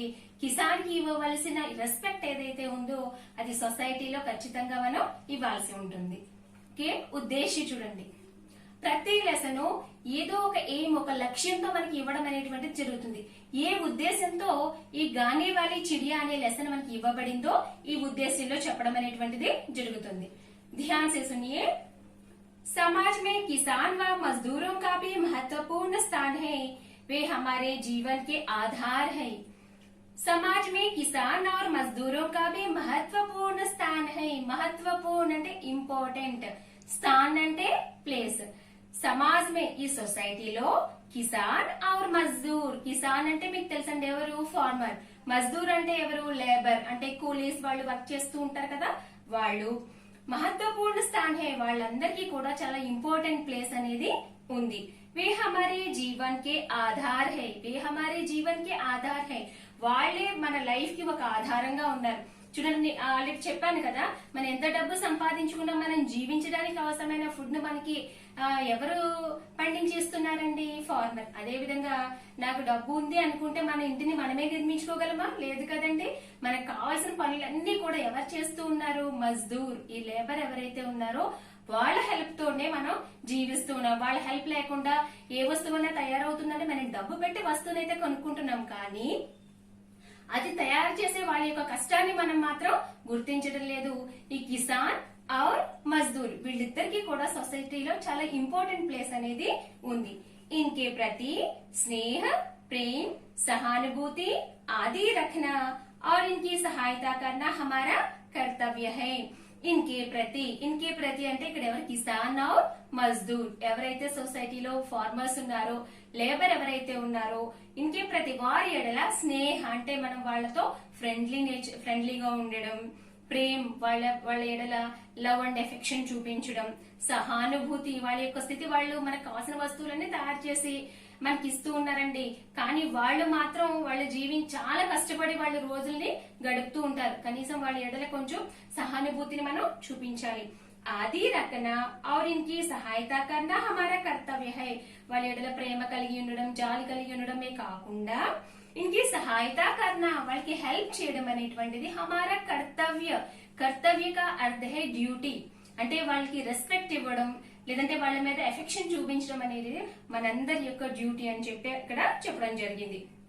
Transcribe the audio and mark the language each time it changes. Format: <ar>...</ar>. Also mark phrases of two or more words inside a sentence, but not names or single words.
<te>కిసాన్ కి ఇవ్వవలసిన రెస్పెక్ట్ ఏదైతే ఉందో అది సొసైటీలో ఖచ్చితంగా మనం ఇవ్వాల్సి ఉంటుంది. ఓకే, ఉద్దేశి చూడండి. ప్రతి లెసన్ ఏదో ఒక ఎయిమ్, ఒక లక్ష్యంతో మనకి ఇవ్వడం అనేటువంటిది జరుగుతుంది. ఏ ఉద్దేశంతో ఈ గానే వాలీ చిడియా అనే లెసన్ మనకి ఇవ్వబడిందో ఈ ఉద్దేశంలో చెప్పడం అనేటువంటిది జరుగుతుంది.</te> <hi>ध्यान से सुनिए. समाज में किसान व मजदूरों का भी महत्वपूर्ण स्थान है. वे हमारे जीवन के आधार है. समाज में किसान और मजदूरों का भी महत्वपूर्ण स्थान है.</hi> <te>महत्वपूर्ण అంటే ఇంపార్టెంట్, స్థాన్ అంటే ప్లేస్.</te> <hi>समाज में, ఈ సొసైటీలో किसान और मज़दूर.</hi> <te>కిసాన్ అంటే మీకు తెలుసండి ఎవరు? ఫార్మర్. మజ్దూర్ అంటే ఎవరు? లేబర్, అంటే కూలీస్, వాళ్ళు వర్క్ చేస్తూ ఉంటారు కదా వాళ్ళు.</te> <hi>महत्वपूर्ण स्थान है,</hi> <te>వాళ్ళందరికీ కూడా చాలా</te> <en>important place</en> <te>అనేది ఉంది.</te> <hi>वे हमारे जीवन के आधार है. वे हमारे जीवन के आधार है,</hi> <te>వాళ్ళే మన లైఫ్ కి ఒక ఆధారంగా ఉన్నారు. చూడండి, ఆల్రెడీ చెప్పాను కదా, మనం ఎంత డబ్బు సంపాదించుకున్నా మనం జీవించడానికి అవసరమైన ఫుడ్ ను మనకి ఎవరు పండించేస్తున్నారండి? ఫార్మర్. అదే విధంగా నాకు డబ్బు ఉంది అనుకుంటే మన ఇంటిని మనమే నిర్మించుకోగలమా? లేదు కదండి. మనకు కావాల్సిన పనులన్నీ కూడా ఎవరు చేస్తూ ఉన్నారు? మజ్దూర్, ఈ లేబర్ ఎవరైతే ఉన్నారో వాళ్ళ హెల్ప్ తోనే మనం జీవిస్తూ ఉన్నాం. వాళ్ళ హెల్ప్ లేకుండా ఏ వస్తువున్నా తయారవుతుందంటే మనం డబ్బు పెట్టి వస్తువునైతే కొనుక్కుంటున్నాం, కానీ అది తయారు చేసే వాళ్ళ యొక్క కష్టాన్ని మనం మాత్రం గుర్తించడం లేదు. ఈ</te> <hi>किसान और मजदूर</hi> <te>వీళ్ళిద్దరికి కూడా సొసైటీలో చాలా</te> <en>important place</en> <te>అనేది ఉంది.</te> <hi>इनके प्रति स्नेह, प्रेम, सहानुभूति आदि रखना और इनकी सहायता करना हमारा कर्तव्य है. इनके प्रति</hi> <te>అంటే ఇక్కడ ఎవరు</te> <hi>किसान और मज़दूर</hi> <te>ఎవరైతే సొసైటీలో ఫార్మర్స్ ఉన్నారో లేబర్ ఎవరైతే ఉన్నారో</te> <hi>इनके प्रति</hi> <te>వారి ఎడల స్నేహ అంటే మనం వాళ్ళతో ఫ్రెండ్లీగా ఉండడం, ప్రేమ్ వాళ్ళ ఎడల</te> <en>love and affection</en> <te>చూపించడం, సహానుభూతి వాళ్ళ యొక్క స్థితి వాళ్ళు మనకు కావాల్సిన వస్తువులన్నీ తయారు చేసి మనకి ఇస్తూ ఉన్నారండి. కానీ వాళ్ళు మాత్రం వాళ్ళు చాలా కష్టపడి వాళ్ళ రోజుల్ని గడుపుతూ ఉంటారు. కనీసం వాళ్ళ ఎడల కొంచెం సహానుభూతిని మనం చూపించాలి.</te> <hi>आदि रखना और इनकी सहायता करना हमारा कर्तव्य है.</hi> <te>వాళ్ళ ఎడల ప్రేమ కలిగి ఉండడం, జాలి కలిగి ఉండడమే కాకుండా</te> <hi>इनकी सहायता करना</hi> <te>వాళ్ళకి హెల్ప్ చేయడం అనేటువంటిది</te> <hi>हमारा कर्तव्य का अर्थ है</hi> <te>డ్యూటీ. అంటే వాళ్ళకి రెస్పెక్ట్ ఇవ్వడం లేదంటే వాళ్ళ మీద ఎఫెక్షన్ చూపించడం అనేది మనందరి యొక్క డ్యూటీ అని చెప్పి ఇక్కడ చెప్పడం జరిగింది.</te>